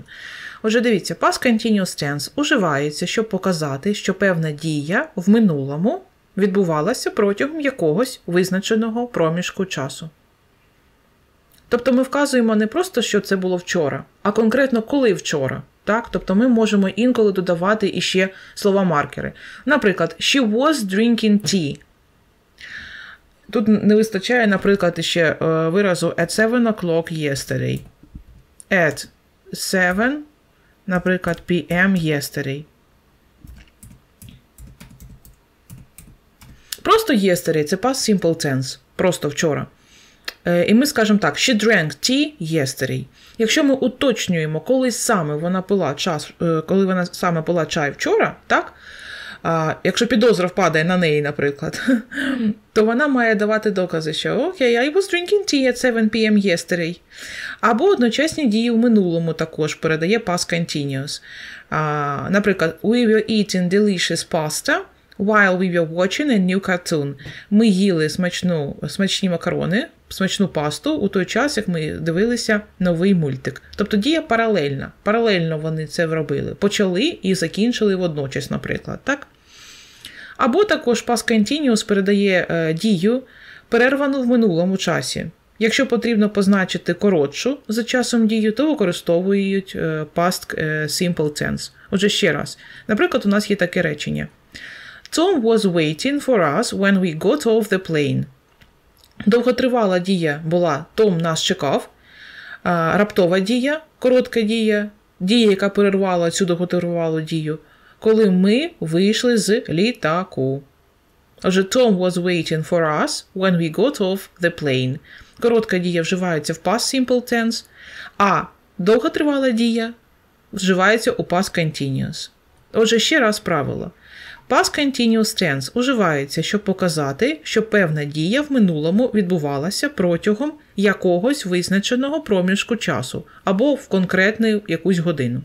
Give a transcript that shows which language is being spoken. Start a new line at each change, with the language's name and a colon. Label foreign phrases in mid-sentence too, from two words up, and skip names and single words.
Ukrainian: Отже, дивіться,
English: past continuous tense
Ukrainian: уживається, щоб показати, що певна дія в минулому відбувалася протягом якогось визначеного проміжку часу. Тобто ми вказуємо не просто, що це було вчора, а конкретно коли вчора. Так? Тобто ми можемо інколи додавати іще слова-маркери. Наприклад,
English: she was drinking tea.
Ukrainian: Тут не вистачає, наприклад, ще виразу
English: at 7 o'clock yesterday. At 7, наприклад, p.m. yesterday.
Ukrainian: Просто yesterday – це
English: past simple tense.
Ukrainian: Просто вчора. І ми скажемо так,
English: she drank tea yesterday.
Ukrainian: Якщо ми уточнюємо, коли саме вона пила чай вчора, так? Якщо підозра впадає на неї, наприклад, то вона має давати докази, що окей,
English: I was drinking tea at 7 p.m. yesterday.
Ukrainian: Або одночасні дії в минулому також передає
English: past continuous.
Ukrainian: Наприклад,
English: we were eating delicious pasta while we were watching a new cartoon.
Ukrainian: Ми їли смачні макарони, смачну пасту у той час, як ми дивилися новий мультик. Тобто дія паралельна. Паралельно вони це робили. Почали і закінчили водночас, наприклад. Так? Або також
English: past continuous
Ukrainian: передає дію, перервану в минулому часі. Якщо потрібно позначити коротшу за часом дію, то використовують
English: past simple tense.
Ukrainian: Отже, ще раз. Наприклад, у нас є таке речення.
English: Tom was waiting for us when we got off the plane.
Ukrainian: Довготривала дія була Том нас чекав. Раптова дія, коротка дія, дія, яка перервала цю довготривалу дію, коли ми вийшли з літаку. Отже,
English: Tom was waiting for us when we got off the plane.
Ukrainian: Коротка дія вживається в
English: past simple tense,
Ukrainian: а довготривала дія вживається у
English: past continuous.
Ukrainian: Отже, ще раз правило.
English: Past continuous tense
Ukrainian: уживається, щоб показати, що певна дія в минулому відбувалася протягом якогось визначеного проміжку часу або в конкретну якусь годину.